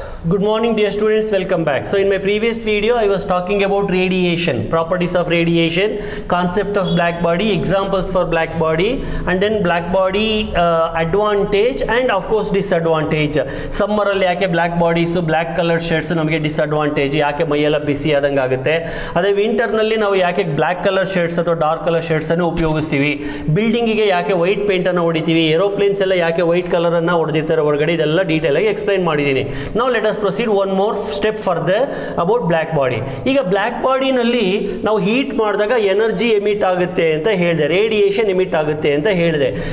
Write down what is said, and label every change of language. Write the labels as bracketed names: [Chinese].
[English] Good morning dear students, welcome back. So in my previous video I was talking about radiation, properties of radiation, concept of black body, examples for black body, and then black body advantage and of course disadvantage. [Kannada] Summer alli yake black bodies black color shirts namage disadvantage yake ಮೈಯೆಲ್ಲ ಬಿಸಿ ಆದಂಗೆ ಆಗುತ್ತೆ. ಅದೇ winter ನಲ್ಲಿ ನಾವು ಯಾಕೆ black colour shirts ಅಥವಾ dark colour shirts ಅನ್ನು ಉಪಯೋಗಿಸ್ತೀವಿ, ಬಿಲ್ಡಿಂಗ್ ಗೆ ಯಾಕೆ ವೈಟ್ ಪೇಂಟ್ ಅನ್ನು ಹೊಡಿತೀವಿ, ಏರೋಪ್ಲೇನ್ಸ್ ಎಲ್ಲ ಯಾಕೆ ವೈಟ್ ಕಲರ್ ಅನ್ನು ಹೊಡೆದಿರ್ತಾರೆ ಹೊರಗಡೆ, ಇದೆಲ್ಲ ಡೀಟೇಲ್ ಆಗಿ ಎಕ್ಸ್ಪ್ಲೈನ್ ಮಾಡಿದ್ದೀನಿ. [English] Now let us proceed one more step further about black body. [Kannada] ಈಗ ಬ್ಲಾಕ್ ಬಾಡಿ ನಲ್ಲಿ ನಾವು ಹೀಟ್ ಮಾಡಿದಾಗ ಎನರ್ಜಿ ಎಮಿಟ್ ಆಗುತ್ತೆ ಅಂತ ಹೇಳಿದೆ, ರೇಡಿಯೇಷನ್ ಎಮಿಟ್ ಆಗುತ್ತೆ ಅಂತ ಹೇಳಿದೆ.